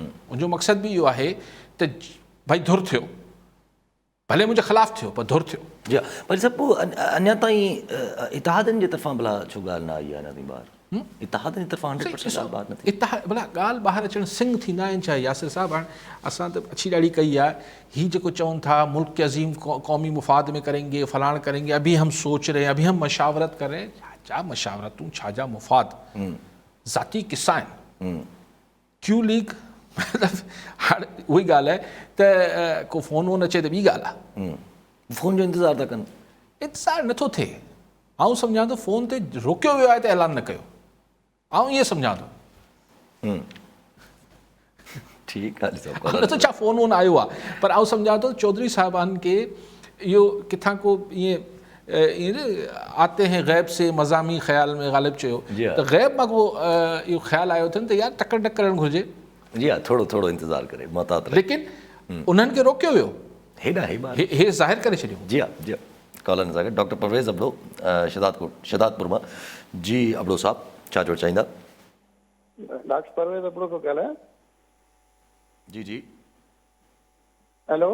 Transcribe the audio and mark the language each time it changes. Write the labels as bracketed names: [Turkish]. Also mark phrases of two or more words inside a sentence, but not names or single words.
[Sindhi] उनजो मक़सदु बि इहो आहे त भई धुर थियो, भले मुंहिंजे ख़िलाफ़ु थियो पर धुर थियो। जी हा, पर सभु पोइ अञा ताईं इतिहादनि जे तरफ़ां भला छो ॻाल्हि न आई आहे अञा ताईं ॿाहिरि? इतिहादनि जी तरफ़ां 100% ॻाल्हि ॿाहिरि न थी? भला ॻाल्हि ॿाहिरि अचणु सिंग थींदा आहिनि छा यासिर साहिबु? हाणे असां त अच्छी ॾाढी कई आहे, हीअ जेको चवनि था [Urdu] ملک کے عظیم قومی مفاد میں کریں گے، فلاں کریں گے، ابھی ہم سوچ رہے ہیں، ابھی ہم مشاورت کر رہے ہیں. [Sindhi] छा मशावरतूं, छा जा मुफ़ाद, ज़ाती किस्सा आहिनि। क्यू लीग मतिलबु हाणे उहा ई ॻाल्हि आहे त को फ़ोन वोन अचे त ॿी ॻाल्हि आहे, फ़ोन जो इंतज़ारु था कनि, इंतज़ारु नथो थिए। आउं सम्झां थो फ़ोन ते रोकियो वियो आहे त ऐलान न कयो, आउं ईअं सम्झां थो। ठीकु आहे, नथो छा फ़ोन वोन आयो आहे, पर आउं सम्झां थो चौधरी साहिबान खे इहो किथां को ईअं [Urdu] آتے ہیں غیب سے مضامیں خیال میں [Sindhi] ग़ालिब चयो त गैब मां को इहो ख़्यालु आयो अथनि त यार टकर न करणु घुरिजे। जी हा, थोरो थोरो इंतज़ारु करे मोहतात रहे, लेकिन उन्हनि खे रोकियो वियो, हेॾा हे ॿार हे ज़ाहिर करे छॾियो। जी हा, जी हा। कॉलर सां गॾु डॉक्टर परवेज़ अबड़ो शहदादपुर मां। जी अबड़ो साहब, छा चवणु चाहींदा? डॉक्टर परवेज़ अबड़ो थो ॻाल्हायां। जी जी हेलो